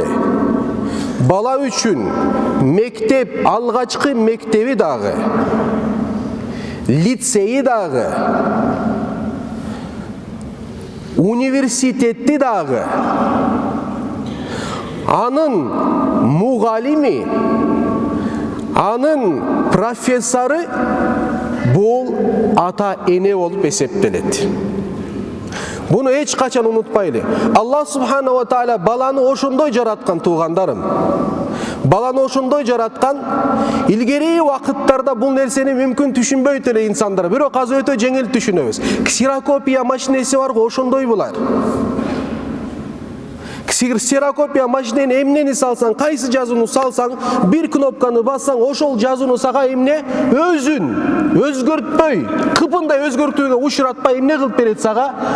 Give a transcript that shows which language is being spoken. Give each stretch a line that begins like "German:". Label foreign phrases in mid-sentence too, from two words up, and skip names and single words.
Kyrgyz: Бала үчүн мектеп, алгачкы мектеби дагы, лицейи дагы университетти дагы анын мугалими, анын профессору бул ата эне болуп эсептелет. Буну эч качан унутпайлы.
Arabic: الله سبحانه وتعالى
Kyrgyz: баланы ошондой жараткан, туугандарым. Баланы ошондой жараткан. Илгери вакыттарда бул нерсени мүмкүн түшүнбөйт эле инсандар. Бирок азыр өтө жеңил түшүнөбүз. Ксерокопия машинеси бар го, ошондой булар. Ксерокопия машинени эмнени салсаң, кайсы жазууну салсаң, бир кнопканы бассаң, ошол жазууну сага эмне өзүн өзгөртпөй, кыпындай өзгөртүүгө учуратпай эмне кылып берет сага?